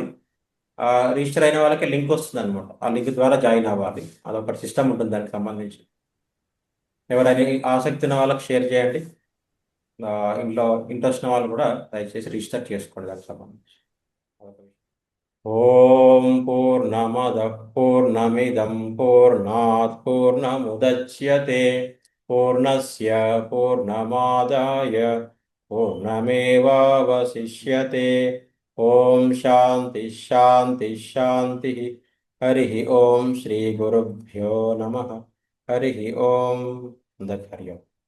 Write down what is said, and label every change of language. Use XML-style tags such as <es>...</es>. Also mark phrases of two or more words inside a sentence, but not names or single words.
<te>రిజిస్టర్ అయిన వాళ్ళకి లింక్ వస్తుంది అనమాట, ఆ లింక్ ద్వారా జాయిన్ అవ్వాలి. అదొకటి సిస్టమ్ ఉంటుంది దానికి సంబంధించి. ఎవరైనా ఆసక్తి ఉన్న వాళ్ళకి షేర్ చేయండి. ఇంట్లో ఇంట్రెస్ట్ ఉన్న వాళ్ళు కూడా దయచేసి రిజిస్టర్ చేసుకోండి దానికి సంబంధించి.</te> <sa>ఓం పూర్ణమద పూర్ణమిదం పూర్ణాత్ పూర్ణముదచ్యతే పూర్ణస్య పూర్ణమాదాయ పూర్ణమేవావశిష్యతే. ఓం శాంతి శాంతి శాంతి. హరి ఓం శ్రీ గురుభ్యో నమః. హరి ఓం. హరి ఓం.</sa>